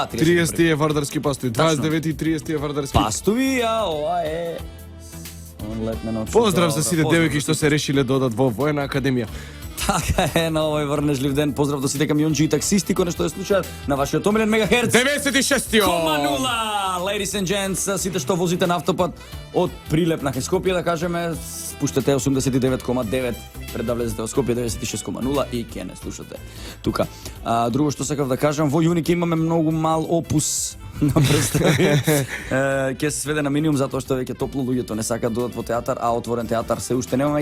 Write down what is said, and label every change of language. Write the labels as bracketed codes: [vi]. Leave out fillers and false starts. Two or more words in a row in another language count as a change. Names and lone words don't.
[mk] 30 е Вардарски пастови, Тачно. 29 и 30 е Вардарски. пастови, а ова е летна ноќ. Поздрав за Добро, сите поздрав девојки за што се решиле да одат во војна академија. Така е, на овој врнежлив ден. Поздрав до сите камионџи и таксисти кои што ја слушаат на вашиот омилен мегахерц. 96-тиот. 0,0! [en] Ladies and gents, [mk] сите што возите на автопат од Прилеп на Скопје, да кажеме, спуштате 89,9, пред да влезете во Скопје 96,0 и ќе не слушате тука. Друго што сакав да кажам, во јуни ќе имаме многу мал опус на представи. Ќе се сведе на минимум затоа што веќе топло, луѓето не сакаат да одат во театар, а отворен театар се уште немаме.